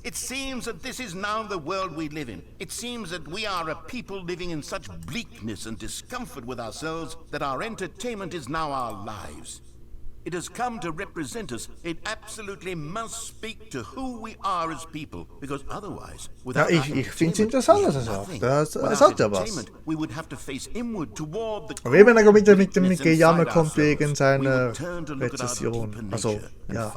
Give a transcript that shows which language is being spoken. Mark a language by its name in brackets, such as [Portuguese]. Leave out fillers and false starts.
[English] It seems that this is now the world we live in. It seems that we are a people living in such bleakness and discomfort with ourselves that our entertainment is now our lives. It has come to represent us. It absolutely must speak to who we are as people, because otherwise, [German] Ja, ich finde es interessant, was er sagt. Er sagt ja was. [English] We would have to face inward toward the [German] Aber wenn er mit dem Gejammer kommt wegen seiner Rezession. Also, ja.